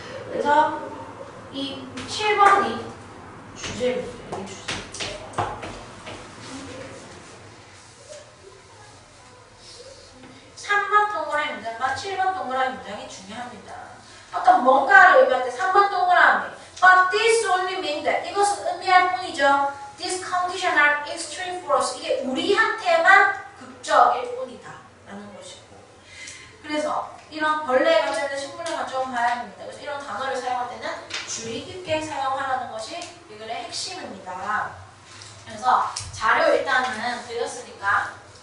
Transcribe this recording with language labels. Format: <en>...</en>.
<ko>그래서 이 7번이 주제입니다. 이게 주제. 3번 동그라미 문장과 7번 동그라미 문장이 중요합니다. 어떤 뭔가를 의미할 때 3번 동그라미</ko> <en>But this only means that</en> <ko>이것은 의미할 뿐이죠.</ko> <en>These conditions are extreme for us.</en> <ko>이게 우리한테만 극적일 뿐이다 라는 것이고 그래서 이런 벌레에 갇혀있는 식물에 갇혀온 봐야 합니다. 그래서 이런 단어를 사용할 때는 주의 깊게 사용하라는 것이 이 글의 핵심입니다. 그래서 자료 일단은 드렸으니까</ko>